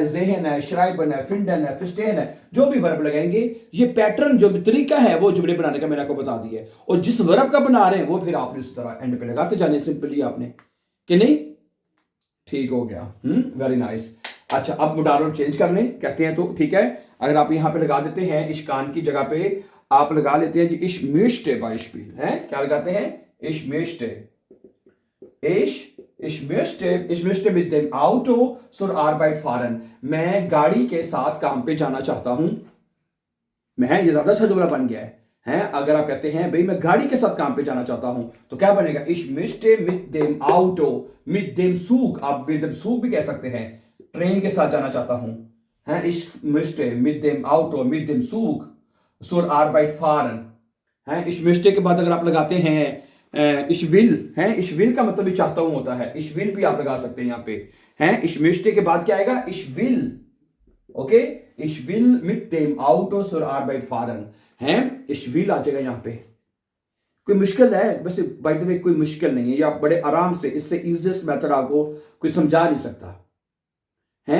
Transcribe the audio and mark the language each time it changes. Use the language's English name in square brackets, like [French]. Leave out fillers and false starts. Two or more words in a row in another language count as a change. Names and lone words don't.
[Hindi] जेहन है, श्राइबन है, फिंडन है, फिस्टेन है, जो भी वर्ब लगाएंगे, ये पैटर्न जो भी तरीका है वो जुमले बनाने का मैंने आपको बता दिया है, और जिस वर्ब का बना रहे हैं वो फिर आपने उस तरह एंड पे लगाते जाने, सिंपली आपने, कि नहीं? ठीक हो गया, [English] very nice. [Hindi] अच्छा, अब [English] modal verb [Hindi] चेंज कर लें कहते हैं तो, ठीक है। अगर आप यहां पे लगा देते हैं इश्कान की जगह पे आप लगा लेते हैं जी [German] ich möchte Beispiel, [Hindi] है। क्या लगाते हैं? [German] ich möchte, ich möchte mit dem Auto zur Arbeit fahren, [Hindi] मैं गाड़ी के साथ काम पे जाना चाहता हूं। मैं, ये ज्यादा अच्छा जुमला बन गया है। अगर आप कहते हैं भाई मैं गाड़ी के साथ काम पे जाना चाहता हूं, तो क्या बनेगा? [German] ich möchte mit dem Auto, mit dem Zug, [Hindi] आप [German] mit dem Zug [Hindi] भी कह सकते हैं, ट्रेन के साथ जाना चाहता हूं, है। ich möchte mit dem Auto, mit dem Zug zur Arbeit fahren, है। [German] ich möchte [Hindi] के बाद अगर आप लगाते हैं [German] ich will, [Hindi] है, [German] ich will [Hindi] का मतलब भी चाहता हूं होता है, [German] ich will [Hindi] भी आप लगा सकते हैं यहां पे, है। [German] ich möchte [Hindi] के बाद क्या आएगा? [German] ich will, ओके। ich will mit dem Auto zur Arbeit fahren, है। [Hindi] इश विल आ जाएगा यहां पे, कोई मुश्किल है वैसे, [English] by the way [Hindi] कोई मुश्किल नहीं है, या बड़े आराम से इससे [English] easiest method [Hindi] आपको कोई समझा नहीं सकता है।